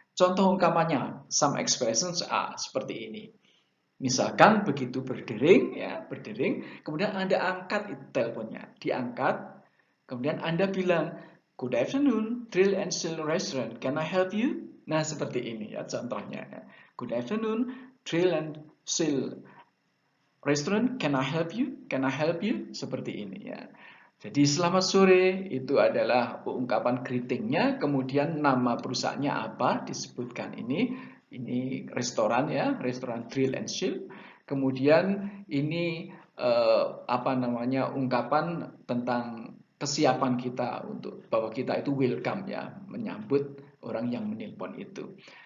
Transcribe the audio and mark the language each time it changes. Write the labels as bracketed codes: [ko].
[id] Contoh ungkapannya, [en] some expressions are [id] seperti ini. Misalkan begitu berdering, ya berdering, kemudian Anda angkat itu teleponnya, diangkat, kemudian Anda bilang, [en] good afternoon, Thrill and Chill Restaurant, can I help you? [id] Nah seperti ini ya contohnya. [en] Good afternoon, Thrill and Chill Restaurant, can I help you? Can I help you? [id] Seperti ini ya. Jadi selamat sore itu adalah ungkapan greetingnya, kemudian nama perusahaannya apa disebutkan ini restoran ya, restoran Thrill and Chill. Kemudian ini apa namanya ungkapan tentang kesiapan kita untuk bahwa kita itu welcome ya, menyambut orang yang menelpon itu.